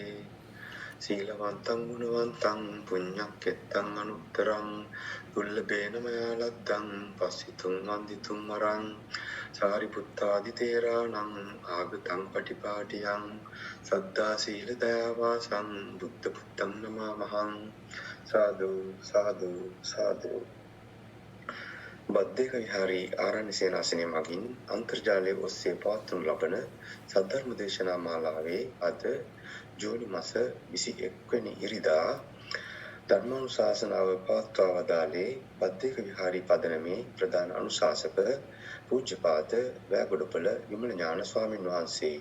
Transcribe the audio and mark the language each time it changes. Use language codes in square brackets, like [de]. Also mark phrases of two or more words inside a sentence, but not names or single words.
[pi] සීලවන්තං ගුණවන්තං පුඤ්ඤක්කෙත්තං අනුත්තරං දුල්ලභේන මයා ලද්දං පස්සිතුං වන්දිතුං මරං සාරිපුත්තාදි තේරාණං ආගතං පටිපාටියං සද්දා සීල දයාවාසං බුද්ධ පුත්තං නමාමහං. සාදු සාදු සාදු. [si] බද්දේක විහාරී ආරණ්‍ය සේනාසනය මගින් අන්තර්ජාලය ඔස්සේ පවත්වනු ලබන සද්ධර්ම දේශනා මාලාවේ අද ජූනි මාස 21 වෙනි ඉරිදා ධර්මානුශාසනාව පවත්වා වදාළේ බද්දේක විහාරී පදනමේ ප්‍රධාන අනුශාසක පූජ්‍යපාද වැගොඩපළ විමල ඥාන ස්වාමින් වහන්සේ.